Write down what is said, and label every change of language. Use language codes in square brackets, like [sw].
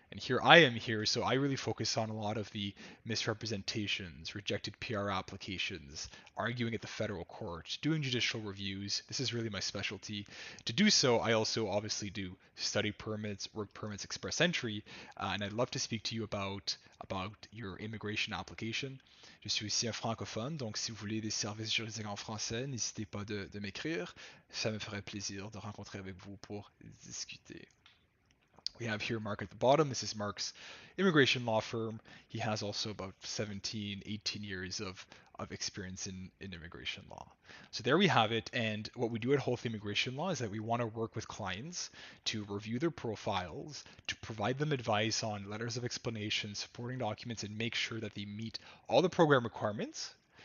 [en] And here I am here, so I really focus on a lot of the misrepresentations, rejected PR applications, arguing at the federal court, doing judicial reviews. This is really my specialty. To do so, I also obviously do study permits, work permits, express entry, and I'd love to speak to you about your immigration application. [fr] Je suis aussi un francophone, donc si vous voulez des services juridiques en français, n'hésitez pas de m'écrire. Ça me ferait plaisir de rencontrer avec vous pour discuter. [en] We have here Mark at the bottom. This is Mark's immigration law firm. He has also about 17, 18 years of experience in immigration law. So there we have it. And what we do at Whole Immigration Law is that we want to work with clients to review their profiles, to provide them advice on letters of explanation, supporting documents, and make sure that they meet all the program requirements.